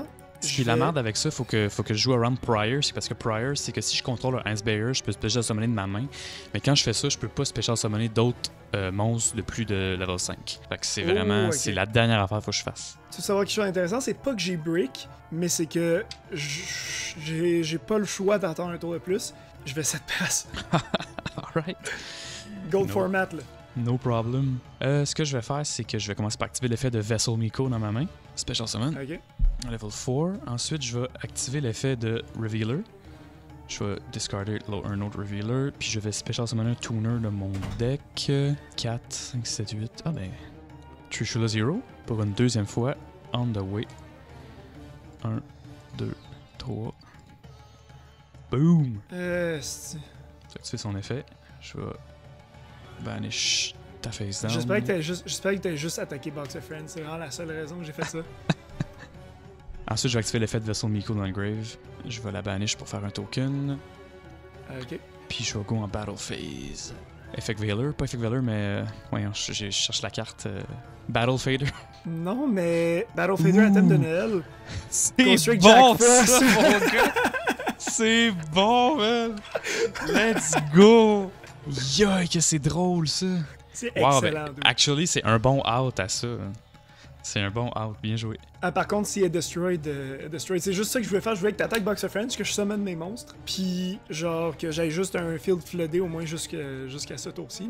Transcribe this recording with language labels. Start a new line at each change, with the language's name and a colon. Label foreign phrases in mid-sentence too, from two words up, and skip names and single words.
French: Ce qui est la merde avec ça, faut que je joue around Prior, c'est parce que Prior, c'est que si je contrôle un Ice Barrier, je peux
English: Special Summoner
French: de ma main. Mais quand je fais ça, je peux pas
English: Special Summoner
French: d'autres monstres de plus de level 5. Fait que c'est vraiment, c'est la dernière affaire qu'il faut que je fasse. Tu veux savoir quelque chose d'intéressant, c'est pas que j'ai break, mais c'est que j'ai pas le choix d'attendre un tour de plus. Je vais 7$. Alright. Gold No. format, là.
English: No problem.
French: Ce que je vais faire, c'est que je vais commencer par activer l'effet de Vessel Miko dans ma main.
English: Special Summon.
French: Ok. Level 4. Ensuite, je vais activer l'effet de Revealer. Je vais discarder un autre Revealer. Puis je vais
English: Special Summon
French: un Tuner de mon deck. 4, 5, 7, 8. Ah ben. Trishula Zero. Pour une deuxième fois.
English: On the way.
French: 1, 2, 3. Boom! C'est- Tu as activé son effet. Je vais banish ta face down. J'espère que t'as juste attaqué Box of Friends. C'est vraiment la seule raison que j'ai fait ça. Ensuite, je vais activer l'effet de Vessel Miko dans le grave. Je vais la banish pour faire un token. Ok. Puis je vais go en
English: Battle Phase.
French: Effect Veiler, pas Effect Veiler, mais. Voyons, je cherche la carte. Battle Fader. Non, mais Battle Fader à thème de Noël. C'est Ghost Trick bon, Jack Frost. ça, mon gars! C'est bon, man!
English: Let's go! Yoï,
French: que c'est drôle, ça! C'est Wow, excellent. ben, dude. actually, c'est un bon out à ça. C'est un bon out, bien joué. Ah, par contre, s'il est Destroyed, c'est juste ça que je voulais faire. Je voulais que t'attaques Box of Friends, que je summon mes monstres. Puis, genre, que j'aille juste un field floodé au moins jusqu'à ce tour-ci.